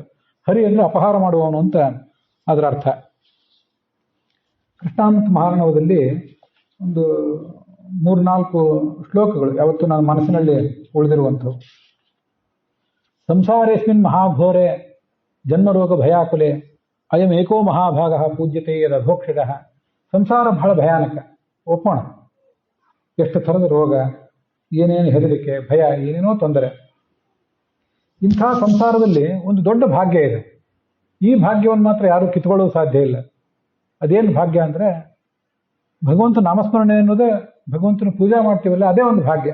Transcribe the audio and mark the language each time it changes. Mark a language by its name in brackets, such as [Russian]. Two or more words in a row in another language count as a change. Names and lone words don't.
[Kannada] ಹರಿ ಅಂದರೆ ಅಪಹಾರ ಮಾಡುವವನು ಅಂತ ಅದರ ಅರ್ಥ. ಕೃಷ್ಣಾಮೃತ ಮಹಾರ್ಣವದಲ್ಲಿ ಒಂದು 3-4 ಶ್ಲೋಕಗಳು ಯಾವತ್ತು ನನ್ನ ಮನಸ್ಸಿನಲ್ಲಿ ಉಳಿದಿರುವಂಥವು. [Sanskrit] ಸಂಸಾರೇಸ್ಮಿನ್ ಮಹಾಘೋರೆ ಜನ್ಮರೋಗ ಭಯಾಕುಲೆ ಅಯಂ ಏಕೋ ಮಹಾಭಾಗ ಪೂಜ್ಯತೆ ಯದಧೋಕ್ಷಜ. [Kannada] ಸಂಸಾರ ಬಹಳ ಭಯಾನಕ, ಒಪ್ಪೋಣ. ಎಷ್ಟು ಥರದ ರೋಗ, ಏನೇನು ಹೆದರಿಕೆ, ಭಯ, ಏನೇನೋ ತೊಂದರೆ. ಇಂಥ ಸಂಸಾರದಲ್ಲಿ ಒಂದು ದೊಡ್ಡ ಭಾಗ್ಯ ಇದೆ. ಈ ಭಾಗ್ಯವನ್ನು ಮಾತ್ರ ಯಾರೂ ಕಿತ್ಕೊಳ್ಳೋದು ಸಾಧ್ಯ ಇಲ್ಲ. ಅದೇನು ಭಾಗ್ಯ ಅಂದರೆ, ಭಗವಂತ ನಾಮಸ್ಮರಣೆ ಅನ್ನೋದೇ, ಭಗವಂತನ ಪೂಜೆ ಮಾಡ್ತೀವಲ್ಲ, ಅದೇ ಒಂದು ಭಾಗ್ಯ.